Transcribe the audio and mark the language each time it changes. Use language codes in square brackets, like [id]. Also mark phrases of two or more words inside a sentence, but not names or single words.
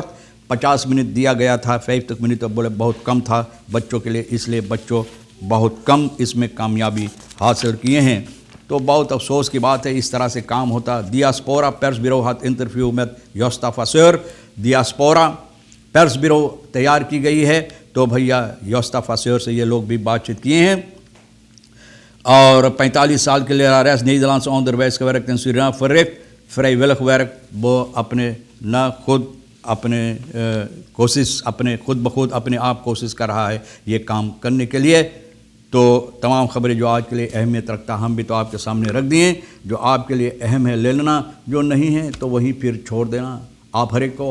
[hi] 50 मिनट दिया गया था, 50 मिनट बोले बहुत कम था बच्चों के लिए, इसलिए बच्चों बहुत कम इसमें कामयाबी हासिल किए हैं। तो बहुत अफसोस की बात है, इस तरह से काम होता। डियास्पोरा प्रेस ब्यूरो हाथ इंटरव्यू में योस्ता फासर, डियास्पोरा प्रेस ब्यूरो तैयार की गई है, तो भैया योस्ता फासर से ये लोग भी बातचीत किए हैं। और 45 साल के लिए रेस [nl] Nederlands onderwijs gewerkt in Suriname, verricht vrijwillig werk, [hi] वो अपने न खुद अपने कोशिश अपने खुद ब खुद अपने आप कोशिश कर रहा है ये काम करने के लिए। तो तमाम ख़बरें जो आज के लिए अहमियत रखता हम भी तो आपके सामने रख दिए। जो आपके लिए अहम है ले लेना, जो नहीं है तो वहीं फिर छोड़ देना आप हर एक को।